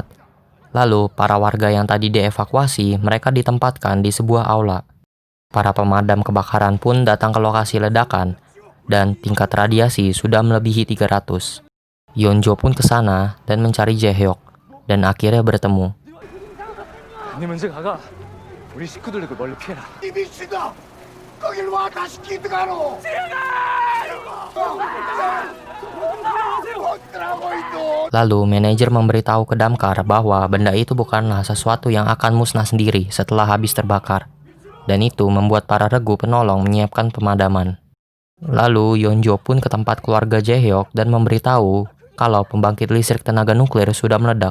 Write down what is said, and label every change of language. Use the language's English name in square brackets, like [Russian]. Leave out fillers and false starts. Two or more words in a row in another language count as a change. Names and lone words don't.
[Indonesian] Lalu para warga yang tadi dievakuasi mereka ditempatkan di sebuah aula. Para pemadam kebakaran pun datang ke lokasi ledakan dan tingkat radiasi sudah melebihi 300. Yeonjo pun ke sana dan mencari Jae-hyuk dan akhirnya bertemu. [Korean] 네 먼저 가가. 우리 식구들 그 멀리 피해라. 이 미친아! 거길 와 다시 기드가로! [Indonesian] Lalu manajer memberitahu ke Damkar bahwa benda itu bukanlah sesuatu yang akan musnah sendiri setelah habis terbakar. Dan itu membuat para regu penolong menyiapkan pemadaman. Lalu Yeonjo pun ke tempat keluarga Jae-hyuk dan memberitahu kalau pembangkit listrik tenaga nuklir sudah meledak.